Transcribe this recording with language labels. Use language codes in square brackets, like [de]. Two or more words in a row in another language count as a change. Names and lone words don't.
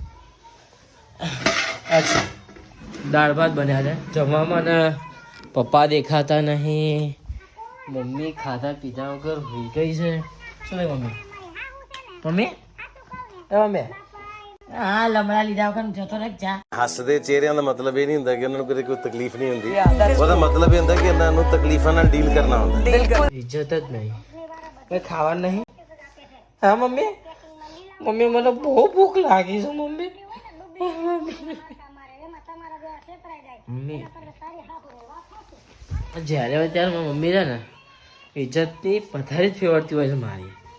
[gu] અચ્છા, દાળ ભાત બન્યા છે જમવામાં. અને પપ્પા દેખાતા નહીં, મમ્મી ખાધા પીધા વગર હોઈ ગઈ છે. શું ભાઈ મમ્મી? મમ્મી એ મમ્મી. હા લમડા લીધા વગર જતો રહે જા. [pa] ਹੱਸਦੇ ਚਿਹਰਿਆਂ ਦਾ ਮਤਲਬ ਇਹ ਨਹੀਂ ਹੁੰਦਾ ਕਿ ਉਹਨਾਂ ਨੂੰ ਕਦੇ ਕੋਈ ਤਕਲੀਫ ਨਹੀਂ ਹੁੰਦੀ. ਉਹਦਾ ਮਤਲਬ ਇਹ ਹੁੰਦਾ ਕਿ ਇਹਨਾਂ ਨੂੰ ਤਕਲੀਫਾਂ ਨਾਲ ਡੀਲ ਕਰਨਾ ਹੁੰਦਾ. [gu] ઇજ્જત જ નહીં, કઈ ખાવાનું નહીં. હા મમ્મી, મમ્મી મને બહુ ભૂખ લાગી છે મમ્મી. મમ્મી જ્યારે હોય ત્યારે મારી મમ્મી છે ને ઇજ્જતની પથારી જ ફેરવતી હોય છે મારી.